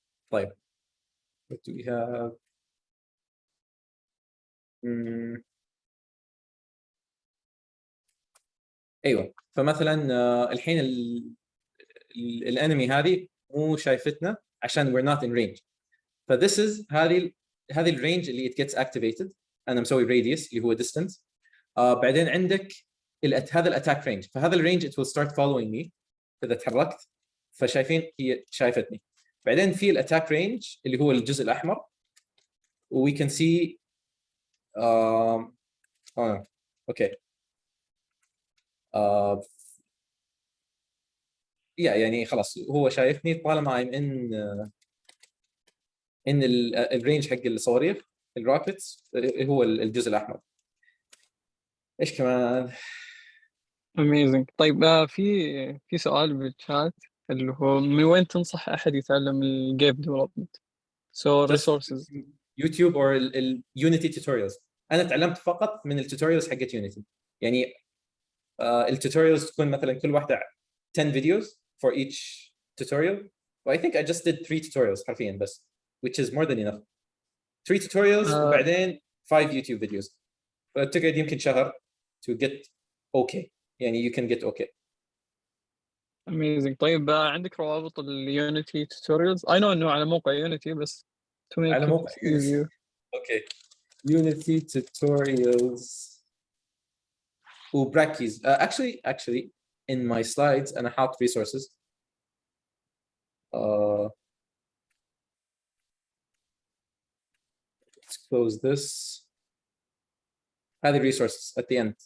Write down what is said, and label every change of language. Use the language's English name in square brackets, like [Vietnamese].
[Arabic] طيب ايوه، فمثلا الحين الانمي هذه مو شايفتنا عشان we're not in range. [English] فthis is هذه الرينج اللي it gets activated. [Arabic] انا مسوي radius اللي هو distance. بعدين عندك هذا الاتاك رينج، فهذا الرينج it will start following me اذا تحركت، فشايفين هي شايفتني. بعدين في الاتاك رينج اللي هو الجزء الاحمر، و we can see اوكي يعني خلاص هو شايفني طالما I'm ان الرينج حق الصواريخ الروكيتس هو الجزء الاحمر. ايش كمان؟ اميزنج. طيب في سؤال بالشات اللي هو من وين تنصح احد يتعلم الجيم ديفلوبمنت؟ سو ريسورسز يوتيوب او اليونيتي توتوريالز. انا تعلمت فقط من التوتوريالز حقت يونيتي، يعني التوتوريالز تكون مثلا كل واحده 10 videos for each tutorial. [English] I think I just did 3 tutorials حرفيا بس, which is more than enough. 3 tutorials وبعدين 5 YouTube videos. فتقعد يمكن شهر to get okay, يعني you can get okay. amazing. [Arabic] طيب عندك روابط اليونيتي توتوريالز؟ I know انه على موقع يونيتي بس to make على [English] it [Arabic] موقع [English] easier. okay. Unity tutorials وبراكيز. Actually in my slides أنا حاط resources. Let's close this. هذه resources at the end.